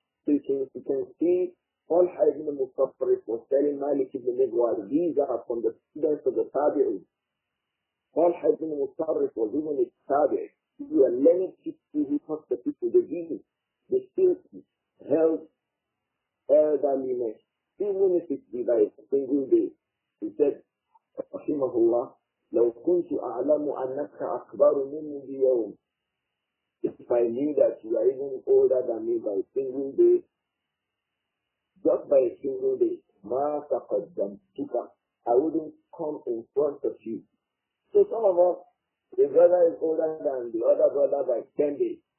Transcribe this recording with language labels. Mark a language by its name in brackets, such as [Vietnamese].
[English] So you can see Talha ibn Musarrif was telling Malik ibn Migwal, these are from the students of the Tabi'un. Talha ibn Musarrif was even a Tabi'i. He was learning history, he taught the people the deen. They still held elderliness, even if it's by a single day. He said, [Arabic] رحمه الله, لو كنت أعلم أنك أكبر مني بيوم. [English] If I knew that you are even older than me by a single day, just by a single day, [Arabic] ما تقدمتك, [English] I wouldn't come in front of you. So some of us, the brother is older than the other brother by 10 days.